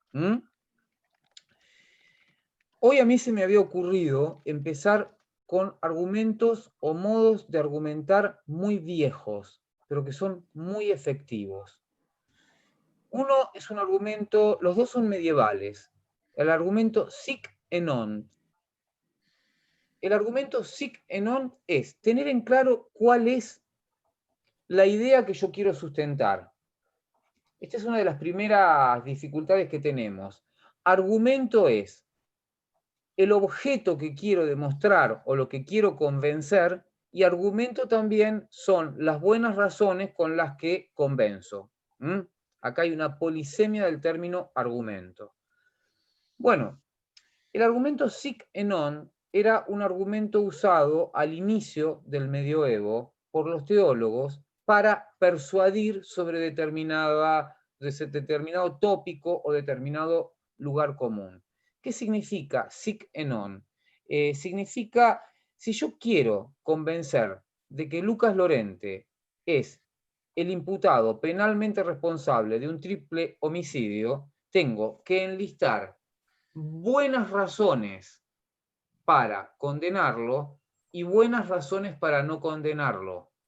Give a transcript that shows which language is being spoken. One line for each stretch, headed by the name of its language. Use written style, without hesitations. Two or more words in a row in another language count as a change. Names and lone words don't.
Spanish: Hoy a mí se me había ocurrido empezar con argumentos o modos de argumentar muy viejos, pero que son muy efectivos. Uno es un argumento, los dos son medievales. El argumento
Latin: sic et non.
Spanish: El argumento
Latin: sic et non
Spanish: es tener en claro cuál es la idea que yo quiero sustentar. Esta es una de las primeras dificultades que tenemos. Argumento es el objeto que quiero demostrar o lo que quiero convencer, y argumento también son las buenas razones con las que convenzo. Acá hay una polisemia del término argumento. Bueno, el argumento
Latin: sic et non
Spanish: era un argumento usado al inicio del medioevo por los teólogos para persuadir sobre determinado tópico o determinado lugar común. ¿Qué significa
Latin: sic et non?
Spanish: Significa, si yo quiero convencer de que Lucas Lorente es el imputado penalmente responsable de un triple homicidio, tengo que enlistar buenas razones para condenarlo y buenas razones para no condenarlo.